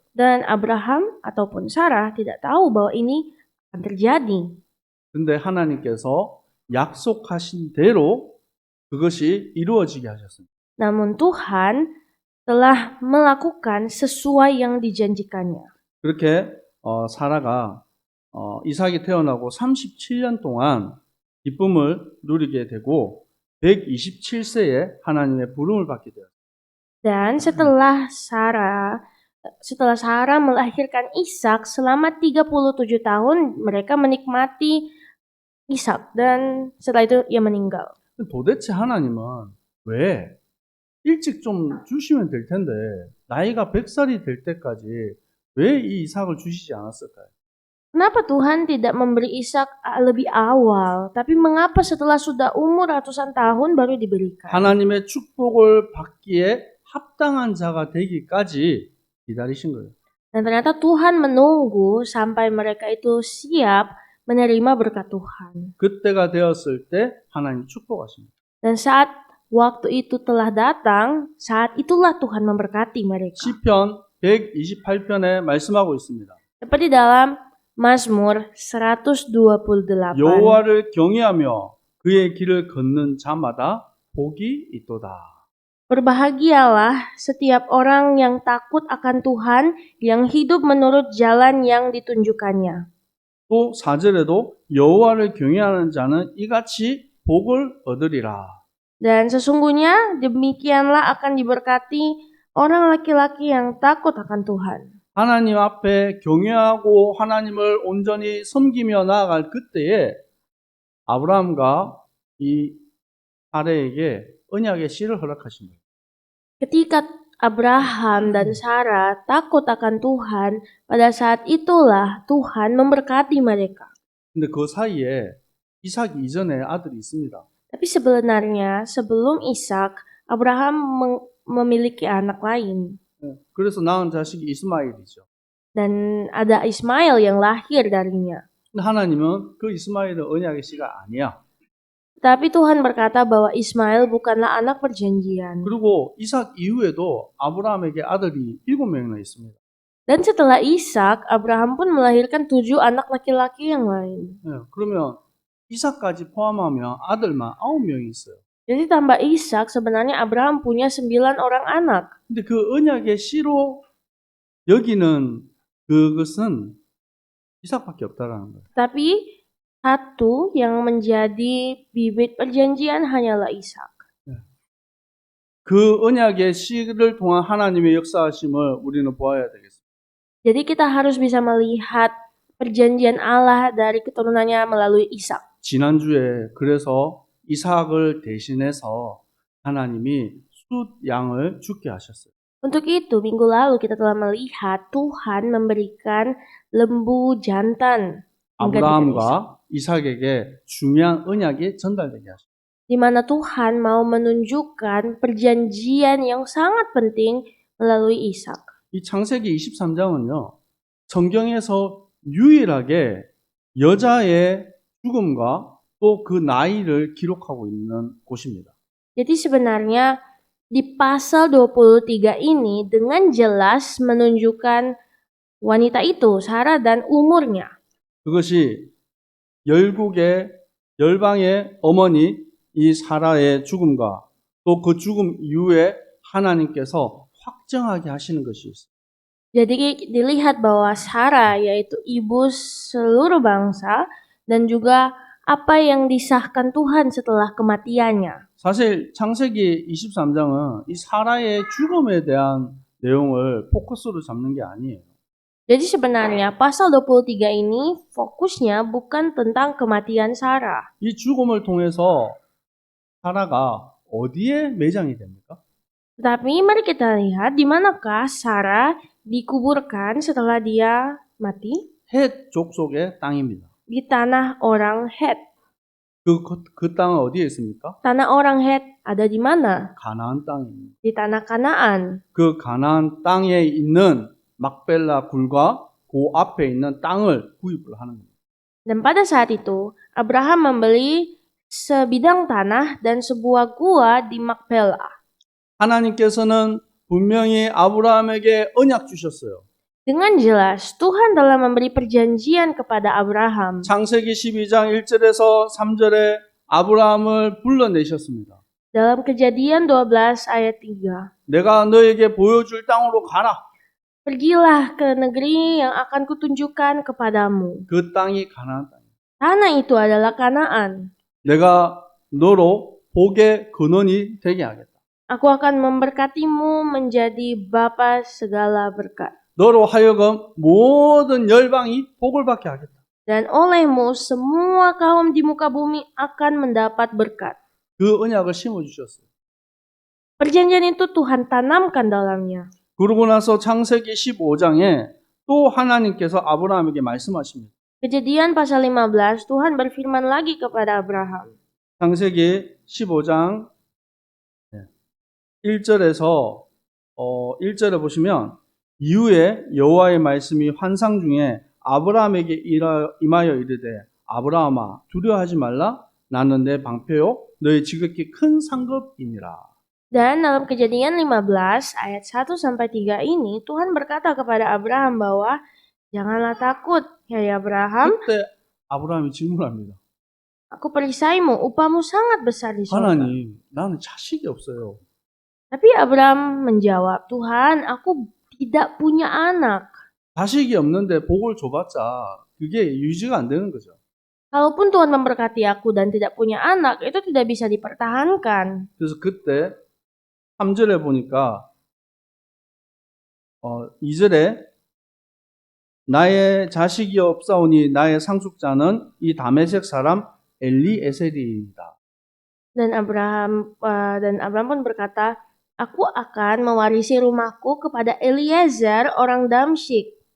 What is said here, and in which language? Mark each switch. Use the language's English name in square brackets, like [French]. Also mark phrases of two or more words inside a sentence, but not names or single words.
[Indonesian] Dan Abraham ataupun Sarah tidak tahu bahwa ini akan terjadi. [Korean] 근데 하나님께서 약속하신 대로 그것이 이루어지게 하셨습니다. [Indonesian] Namun Tuhan telah melakukan sesuai yang dijanjikannya. [Korean] 그렇게 사라가 이삭이 태어나고 37년 동안 기쁨을 누리게 되고 127세에 하나님의 부름을 받게 되었습니다. [Indonesian] Dan setelah Sarah melahirkan Ishak selama 37 tahun mereka menikmati Ishak dan setelah itu ia meninggal. [Korean] 도대체 하나님은 왜 일찍 좀 주시면 될 텐데 나이가 100살이 될 때까지 왜 이 이삭을 주시지 않았을까요? [Indonesian] Kenapa Tuhan tidak memberi Ishak lebih awal, tapi mengapa setelah sudah umur ratusan tahun baru diberikan? [Korean] 하나님의 축복을 받기에 합당한 자가 되기까지 기다리신 거예요. [Indonesian] Dan ternyata Tuhan menunggu sampai mereka itu siap menerima berkat Tuhan. [Korean] 그때가 되었을 때 하나님 축복하십니다. [Indonesian] Dan saat waktu itu telah datang, saat itulah Tuhan memberkati mereka. [Korean] 시편 128편에 말씀하고 있습니다. [Indonesian] Seperti dalam Mazmur 128. [Korean] 여호와를 경외하며 그의 길을 걷는 자마다 복이 있도다. [Indonesian] Berbahagialah setiap orang yang takut akan Tuhan, yang hidup menurut jalan yang ditunjukkannya. [Korean] 또 4절에도 여호와를 경외하는 자는 이같이 복을 얻으리라. [Indonesian] Dan sesungguhnya demikianlah akan diberkati orang laki-laki yang takut akan Tuhan. [Korean] 하나님 앞에 경외하고 하나님을 온전히 섬기며 나아갈 그때에 아브라함과 이 사라에게 언약의 씨를 허락하신 거예요. [Indonesian] Ketika Abraham dan Sarah takut akan Tuhan, pada saat itulah Tuhan memberkati mereka. [Korean] 근데 그 사이에 이삭 이전에 아들이 있습니다. [Indonesian] Tapi sebenarnya sebelum Ishak, Abraham memiliki anak lain. [Korean] 그래서 낳은 자식이 이스마엘이죠. [Indonesian] Dan ada Ismail yang lahir darinya. [Korean] 근데 하나님은 그 이스마엘은 언약의 씨가 아니야. [Indonesian] Tapi Tuhan berkata bahwa Ismail bukanlah anak perjanjian. [Korean] 그리고 이삭 이후에도 아브라함에게 아들이 7명이나 있습니다. [Indonesian] Dan setelah Ishak, Abraham pun melahirkan 7 anak laki-laki yang lain. [Korean] 그러면 이삭까지 포함하면 아들만 9명이 있어요. [Indonesian] Jadi tambah Ishak, sebenarnya Abraham punya 9 orang anak. [Korean] 근데 그 언약의 씨로 여기는 그것은 이삭밖에 없다라는 거예요. [Indonesian] Tapi satu yang menjadi bibit perjanjian hanyalah Ishak. [Korean] 그 언약의 씨를 통한 하나님의 역사하심을 우리는 보아야 되겠습니다. [Indonesian] Jadi kita harus bisa melihat perjanjian Allah dari keturunannya melalui Ishak. [Korean] 지난주에 그래서 이삭을 대신해서 하나님이 숫 양을 죽게 하셨어요. [Indonesian] Untuk itu, minggu lalu kita telah melihat Tuhan memberikan lembu jantan menggantikan Ishak. [Korean] 아브라함과 이삭에게 중요한 언약이 전달되게 하셨어요. [Indonesian] Di mana Tuhan mau menunjukkan perjanjian yang sangat penting melalui Ishak. [Korean] 이 창세기 23장은요. 성경에서 유일하게 여자의 죽음과 또 그 나이를 기록하고 있는 곳입니다. [Indonesian] Jadi sebenarnya di pasal 23 ini dengan jelas menunjukkan wanita itu, Sarah, dan umurnya. [Korean] 그것이 열방의 어머니 이 사라의 죽음과 또 그 죽음 이후에 하나님께서 확정하게 하시는 것이 있어요. [Indonesian] Jadi dilihat bahwa Sarah yaitu ibu seluruh bangsa dan juga apa yang disahkan Tuhan setelah kematiannya. [Korean] 사실 창세기 23장은 이 사라의 죽음에 대한 내용을 포커스로 잡는 게 아니에요. [Indonesian] Jadi sebenarnya pasal 23 ini fokusnya bukan tentang kematian Sarah. [Korean] 이 죽음을 통해서 사라가 어디에 매장이 됩니까? [Indonesian] Tetapi mari kita lihat di manakah Sarah dikuburkan setelah dia mati? [Korean] 헷 족속의 땅입니다. [Indonesian] Di tanah orang Het. [Korean] 그 땅은 어디에 있습니까? [Indonesian] Tanah orang Het ada di mana? [Korean] 가나안 땅입니다. [Indonesian] Di tanah Kanaan. [Korean] 그 가나안 땅에 있는 막벨라 굴과 그 앞에 있는 땅을 구입을 하는 겁니다. [Indonesian] Dan pada saat itu, Abraham membeli sebidang tanah dan sebuah gua di Makpela. [Korean] 하나님께서는 분명히 아브라함에게 언약 주셨어요. [Indonesian] Dengan jelas, Tuhan telah memberi perjanjian kepada Abraham. [Korean] 창세기 12장 1절에서 3절에 아브라함을 불러내셨습니다. [Indonesian] Dalam Kejadian 12 ayat 3. [Korean] 내가 너에게 보여줄 땅으로 가라. [Indonesian] Pergilah ke negeri yang akan kutunjukkan kepadamu. [Korean] 그 땅이 가나안 땅이에요. [Indonesian] Tanah itu adalah Kanaan. [Korean] 내가 너로 복의 근원이 되게 하겠다. [Indonesian] Aku akan memberkatimu menjadi bapa segala berkat. [Korean] 너로 하여금 모든 열방이 복을 받게 하겠다. [Indonesian] Dan olehmu semua kaum di muka bumi akan mendapat berkat. [Korean] 그 언약을 심어주셨어요. [Indonesian] Perjanjian itu Tuhan tanamkan dalamnya. [Korean] 그러고 나서 창세기 15장에 또 하나님께서 아브라함에게 말씀하십니다. [Indonesian] Kejadian pasal 15, Tuhan berfirman lagi kepada Abraham. [Korean] 창세기 15장 1절에서 1절에 보시면 이후에 여호와의 말씀이 환상 중에 아브라함에게 임하여 이르되 아브라함아 두려워하지 말라 나는 내 방패요 너의 지극히 큰 상급이니라. [Indonesian] Dan dalam Kejadian 15 ayat 1-3 ini Tuhan berkata kepada Abraham bahwa janganlah takut, hai Abraham. [Korean] 그때 아브라함이 질문합니다. [Indonesian] Aku perisaimu, upahmu sangat besar di surga. [Korean] 하나님, 나는 자식이 없어요. [Indonesian] Tapi Abraham menjawab, Tuhan, aku tidak punya anak. [Korean] 자식이 없는데 복을 줘봤자 그게 유지가 안 되는 거죠. [Indonesian] Kalaupun Tuhan memberkati aku dan tidak punya anak, itu tidak bisa dipertahankan. [Korean] 그래서 그때 3절에 보니까 2절에 나의 자식이 없사오니 나의 상속자는 이 다메섹 사람 엘리에셀이다. [Indonesian] Dan Abraham pun berkata, aku akan mewarisi rumahku kepada Eliezer orang Damsyik.